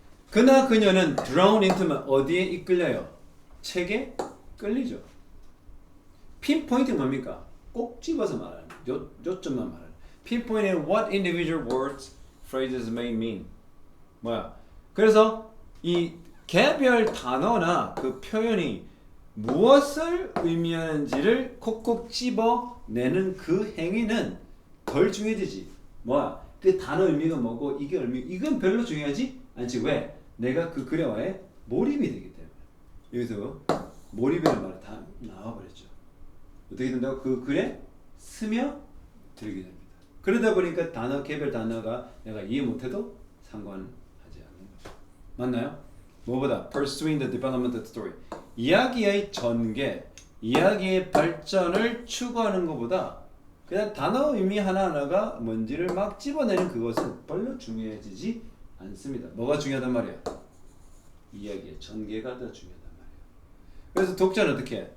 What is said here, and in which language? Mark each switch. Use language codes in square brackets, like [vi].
[ko] 그나 그녀는 [en] drawn into [ko] 어디에 이끌려요? 책에 끌리죠. pinpoint 뭡니까? 꼭 집어서 말하는 요점만 말하는. [en] pinpoint what individual words, phrases may mean. [ko] 뭐야? 그래서 이 개별 단어나 그 표현이 무엇을 의미하는지를 콕콕 집어내는 그 행위는 덜 중요해지지. 뭐야? 그 단어 의미가 뭐고 이게 이건 별로 중요하지 않지. 왜? 내가 그 글에와의 몰입이 되기 때문에. 여기서 몰입이라는 말이 다 나와버렸죠. 어떻게 된다고? 그 글에 스며들게 됩니다. 그러다 보니까 단어 개별 단어가 내가 이해 못해도 상관하지 않는 거죠. 맞나요? 뭐보다 [en] pursuing the development of the story. [ko] 이야기의 전개, 이야기의 발전을 추구하는 것보다 그냥 단어 의미 하나하나가 뭔지를 막 집어내는 그것은 별로 중요해지지 않습니다. 뭐가 중요하단 말이야? 이야기의 전개가 더 중요하단 말이야. 그래서 독자는 어떻게 해?